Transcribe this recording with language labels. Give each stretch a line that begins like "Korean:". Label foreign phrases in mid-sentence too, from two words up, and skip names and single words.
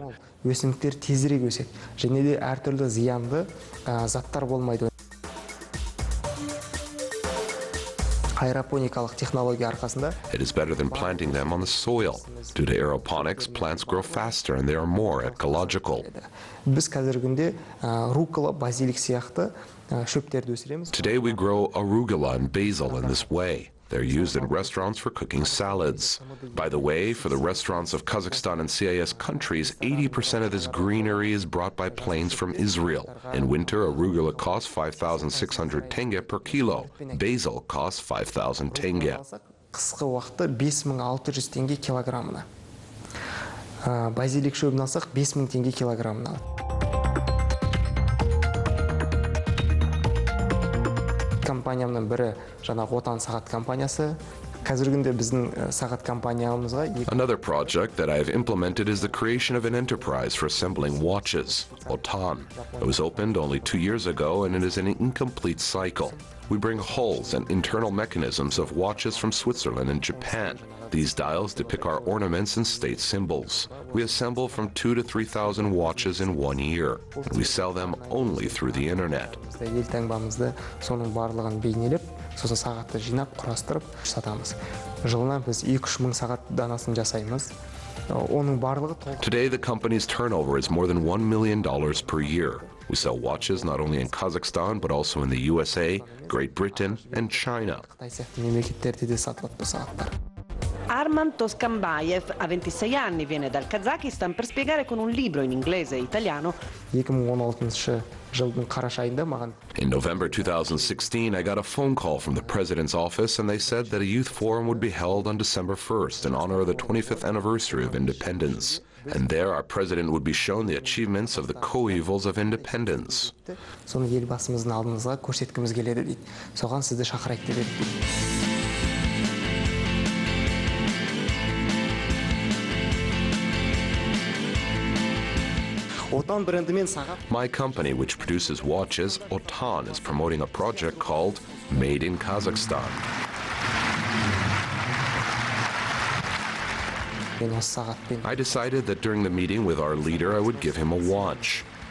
Kazakh: Өсімдіктер тезірек өседі, және де әртүрлі зиянды заттар болмайды. Аэропоникалық технология арқасында
English: It is better than planting them on the soil. Due to aeroponics, plants grow faster and they are more ecological.
Kazakh: біз қазіргі күнде рукола, базилик сияқты шөптерді өсіреміз.
English: Today we grow arugula and basil in this way. They're used in restaurants for cooking salads. By the way, for the restaurants of Kazakhstan and CIS countries, 80% of this greenery is brought by planes from Israel. In winter, arugula costs 5,600 tenge per kilo. Basil costs 5,000 tenge.
Kazakh: Қысқы уақытта 5,600 теңге килограммына. Базилик шөбін алсақ 5,000 теңге килограммына. Компаниямның бірі жаңағы отан сағат компаниясы. Қазіргі күнде біздің сағат компаниямызға
English: Another project that I have implemented is the creation of an enterprise for assembling watches, Otan. It was opened only 2 years ago and it is an incomplete cycle. We bring hulls and internal mechanisms of watches from Switzerland and Japan. These dials depict our ornaments and state symbols. We assemble from 2,000 to 3,000 watches in 1 year, and we sell them only through the internet.
Kazakh: Елтаңбамызды соның барлығын бейнелеп, сосын сағатты жинап, құрастырып сатамыз. Жылына біз 2-3 мың сағат данасын жасаймыз. Оның барлығы
English: Today the company's turnover is more than $1 million per year. We sell watches not only in Kazakhstan but also in the USA, Great Britain, and China.
Kazakh: Қытай сияқты мемлекеттерде де сатылады бұл сағаттар.
Italian: Arman Toskanbayev ha 26 anni, viene dal Kazakistan per spiegare con un libro in inglese e italiano.
Kazakh: 2016 жылдың қараша айында маған
English: In November 2016, I got a phone call from the president's office and they said that a youth forum would be held on December 1st in honor of the 25th anniversary of independence. And there our president would be shown the achievements of the co-evils of independence.
Kazakh: соны елбасымыздың алдыңызға көрсеткіміз келеді дейді. Соған сізді шақырайық деп едік.
English: My company, which produces watches, Otan, is promoting a project called Made in Kazakhstan. I decided that during the meeting with our leader, I would give him a watch.